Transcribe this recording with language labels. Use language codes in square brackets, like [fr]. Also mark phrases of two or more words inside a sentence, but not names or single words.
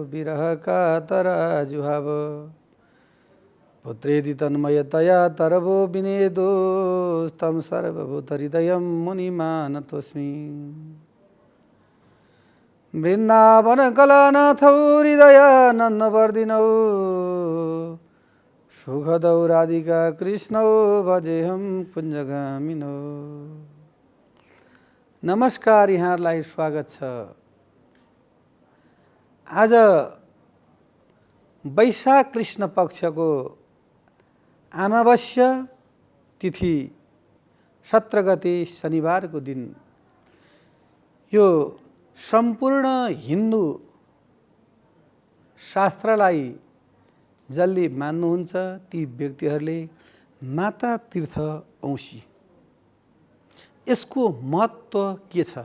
[sa] द्वैपायनो विरहकातराजुहाव पुत्रेति तन्मयतया तरवो विनेदोस्तं सर्वभूतहृदयं मुनिमानतोऽस्मि। वृन्दावनकलानाथौ हृदयानन्दवर्धिनौ सुखदौ राधिका कृष्णौ भजेऽहं कुञ्जगामिनौ। [ne] नमस्कार, यहाँहरूलाई स्वागत छ। आज वैशाख कृष्ण पक्षको अमावस्या तिथि 17 गते शनिबारको दिन यो सम्पूर्ण हिन्दू शास्त्रलाई जसले मान्नुहुन्छ ती व्यक्तिहरूले माता तीर्थ औँसी यसको महत्त्व के छ?